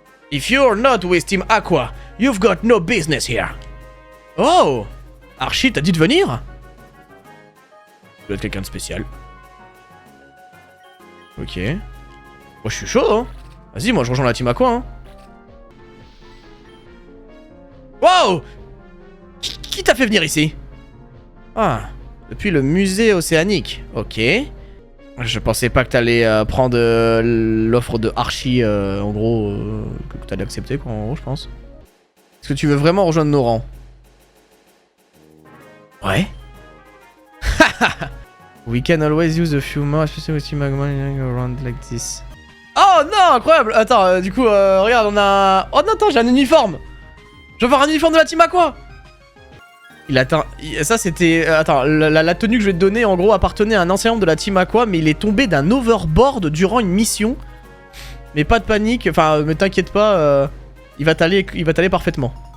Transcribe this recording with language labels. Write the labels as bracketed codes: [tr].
[en] If you're not with team Aqua, you've got no business here. [fr] Oh. Archie, t'as dit de venir? Tu dois être quelqu'un de spécial. Ok. Moi je suis chaud, hein. Vas-y, moi je rejoins la team Aqua, hein. Wow! Qui t'a fait venir ici? Ah, depuis le musée océanique. Ok. Je pensais pas que t'allais prendre l'offre de Archie, en gros, que t'allais accepter, quoi, en gros, je pense. Est-ce que tu veux vraiment rejoindre nos rangs? Ouais. [en] We can always use a few more, especially with magma around like this. [fr] Oh non, incroyable! Attends, du coup, regarde, on a... Oh non, attends, j'ai un uniforme! Je vais avoir un uniforme de la team Aqua! Il atteint... Ça, c'était... Attends, la tenue que je vais te donner, en gros, appartenait à un ancien membre de la team Aqua, mais il est tombé d'un overboard durant une mission. Mais pas de panique, enfin, ne t'inquiète pas, il va t'aller parfaitement.